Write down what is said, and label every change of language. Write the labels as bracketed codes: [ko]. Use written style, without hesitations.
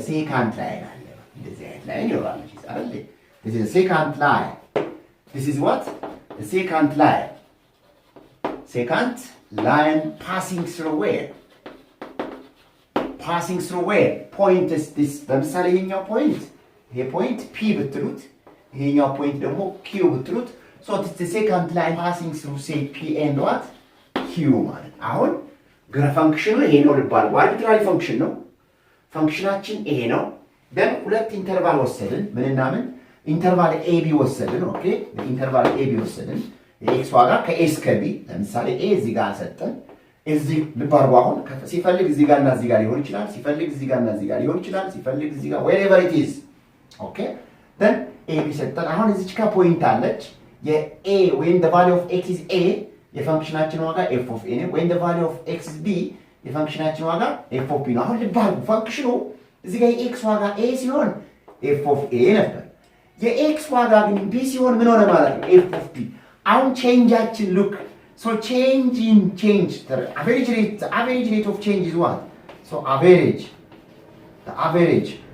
[am] ሴካንት ላይን አለ። እንደዚህ አይነት ላይን ይኖራል አይደል? [en] this is a secant line. This is what? A secant line passing through where? Point is this. [am] ለምሳሌ ይሄኛው ፖይንት ይሄ ፖይንት p ብትሉት ይሄኛው ፖይንት ደግሞ q ብትሉት [en] so it's the secant line passing through say p and what? [am] q ማለት አሁን ፈንክሽኑ ይሄ ነው ልባል። አርቢትራሪ ፈንክሽን ነው። ፈንክሽናችን ይሄ ነው። then ሁለት ኢንተርቫል ወሰድን። ምንና ምን? ኢንተርቫል ab ወሰድን። ኦኬ ኢንተርቫል ab ወሰድን። የx ዋጋ ከa እስከ b ለምሳሌ a እዚህ ጋር ሰጠን። እዚህ ልባርው አሁን ሲፈልግ እዚህ ጋርና እዚህ ጋር ሊሆን ይችላል፣ ሲፈልግ እዚህ ጋርና እዚህ ጋር ሊሆን ይችላል፣ ሲፈልግ እዚህ ጋር [en] wherever it is. [am] ኦኬ then ab ሰጠን። አሁን እዚች ጋር ፖይንት አለች። የa [en] when the value of x is a [am] የፈንክሽናችን ዋጋ f of a ነው [en] when the value of x is b [am] የፈንክሽናችን ዋጋ f of b ነው አሁን ልብ አድርጉ ፈንክሽኑ እዚህ ጋር የx ዋጋ a ሲሆን f of a ነበር የx ዋጋ ግን b ሲሆን ምን ሆነ ማለት ነው f of b አሁን ቼንጃችን [en] look so change the average [am] rate of change is what so the average